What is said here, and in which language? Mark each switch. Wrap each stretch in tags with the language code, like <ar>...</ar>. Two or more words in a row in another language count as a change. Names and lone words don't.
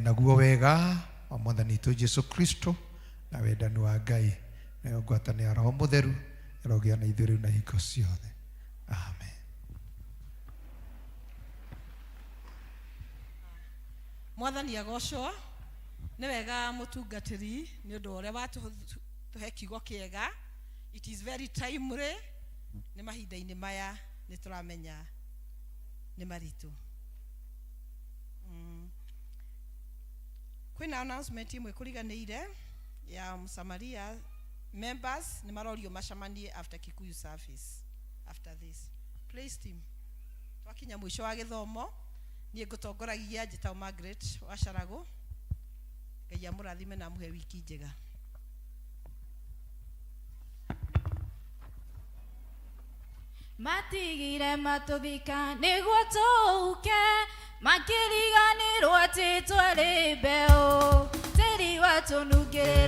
<ki>Naguo wega wa Mwathani witũ Jesu Kristo na wendani wa Ngai na ngwatanĩro ya Roho Mũtheru ĩrogĩa na ithuĩ rĩu na hingo ciothe. Amen. Mwathani agocwo. Nĩ wega mũtungatĩri nĩ ũndũ ũrĩa watũhe kiugo kĩega.</ki> <en>It is very timely.</en> <ki>Nĩ mahinda-inĩ maya nĩ tũramenya nĩ maritũ. Kwĩna announcement imwe kũriganĩire ya Msamaria members nĩ marorio macamanie</ki> <en>after Kikuyu service. After this, praise team,</en> <ki>twakinya mũico wa gĩthomo, niĩ ngũtongoragia njĩtagwo Margaret wa Carago. Ngai amũrathime na amũhe wiki njega. Matigire matũthika nĩguo tũke, makĩriganĩrwo atĩ twarĩ mbeũ, tĩri watũnungĩrĩra</ki>